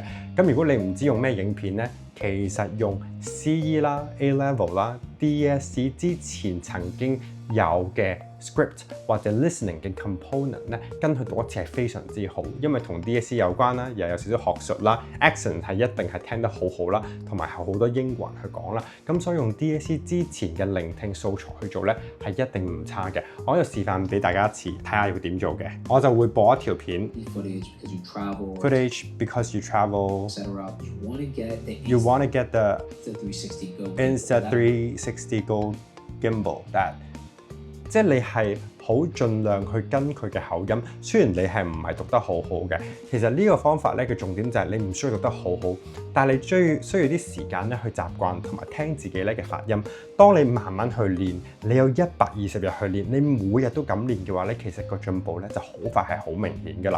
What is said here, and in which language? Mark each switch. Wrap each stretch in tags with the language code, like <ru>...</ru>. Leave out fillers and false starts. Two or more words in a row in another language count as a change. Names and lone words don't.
<yue>咁如果你唔知用咩影片咧，其實用 CE 啦、A Level 啦、DSE 之前曾經有嘅 script 或者 listening 嘅 component 咧，跟佢讀一次係非常之好，因為同 DSE 有關啦，又有少少學術啦 ，accent 係一定係聽得好好啦，同埋係好多英國人去講啦，咁所以用 DSE 之前嘅聆聽素材去做咧，係一定唔差嘅。我喺度示範俾大家一次，睇下要點做嘅。我就會播一條片</yue> <en>，footage because you travel， you want to get the Insta360 Go gimbal that。</en> <yue>即係你係好盡量去跟佢嘅口音，雖然你係唔係讀得好好嘅，其實呢個方法咧嘅重點就係你唔需要讀得好好，但係你需要啲時間咧去習慣同埋聽自己咧嘅發音。當你慢慢去練，你有120日去練，你每日都咁練嘅話咧，其實個進步咧就好快係好明顯㗎啦。</yue>